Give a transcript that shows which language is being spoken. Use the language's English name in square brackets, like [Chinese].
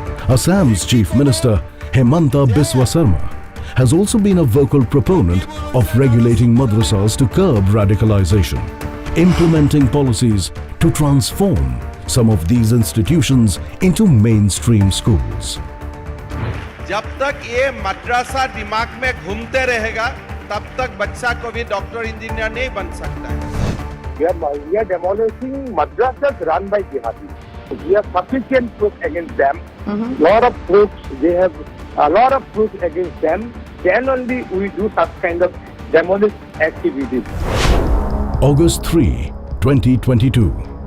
[English] Assam's Chief Minister Hemanta Biswa Sarma has also been a vocal proponent of regulating madrasas to curb radicalization, implementing policies to transform some of these institutions into mainstream schools. [Hindi] जब तक ये मद्रासा दिमाग में घूमते रहेगा, तब तक बच्चा को भी डॉक्टर इंजीनियर नहीं बन सकता है. [English] We are demolishing madrasas run by jihadis. We have sufficient proof against them. Lot of proofs. They have a lot of proofs against them. Then only we do such kind of demolish activities. August 3, 2022.